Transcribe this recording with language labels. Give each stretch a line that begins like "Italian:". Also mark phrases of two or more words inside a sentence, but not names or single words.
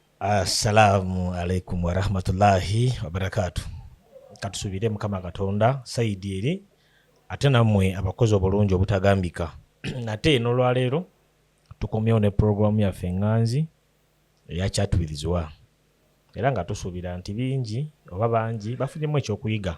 Arabic: السلام عليكم ورحمة الله وبركاته.
Ganda: Katusubire mukama Katonda saidi eri ate nammwe abakozi obulungi obutagambika. Nate eno lwaleero tukomyewo ne programu yaffe enganzi eya Chat with Zwa. Era nga tusuubira nti bingi oba bangi bafunyemu ekyokuyiga.